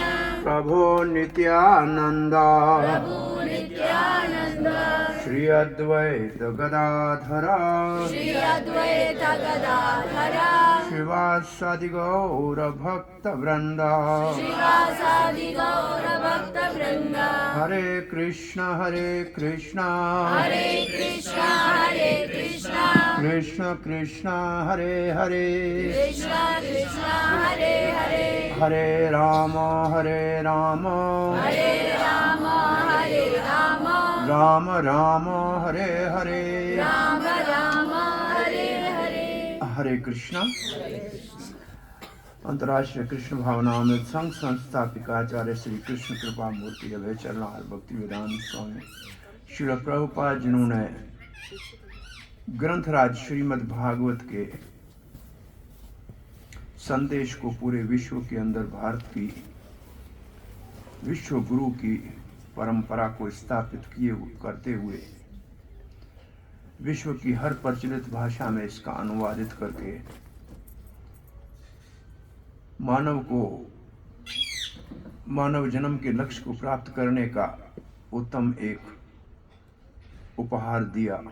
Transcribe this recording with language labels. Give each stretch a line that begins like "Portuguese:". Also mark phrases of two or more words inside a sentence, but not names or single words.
Sanskrit: प्रभो नित्यानंद प्रभु नित्यानंद श्री अद्वैत गदाधर श्री अद्वैत गदाधर शिवासादि गौर भक्त वृंद श्रीवासादि गौर भक्त वृंद। हरे कृष्ण हरे कृष्ण कृष्ण कृष्ण हरे हरे कृष्ण कृष्ण हरे हरे हरे राम हरे राम हरे राम राम राम हरे हरे राम राम हरे हरे। हरे कृष्णा।
Hindi: अंतर्राष्ट्रीय कृष्ण भावनामृत संघ संस्थापिका आचार्य श्री कृष्ण कृपा मूर्ति अभय चरणार भक्ति वेदांत स्वामी श्रील प्रभुपाद जिन्होंने ग्रंथराज श्रीमद् भागवत के संदेश को पूरे विश्व के अंदर भारत की विश्व गुरु की परंपरा को स्थापित करते हुए विश्व की हर प्रचलित भाषा में इसका अनुवादित करके मानव जन्म के लक्ष्य को प्राप्त करने का उत्तम एक उपहार दिया।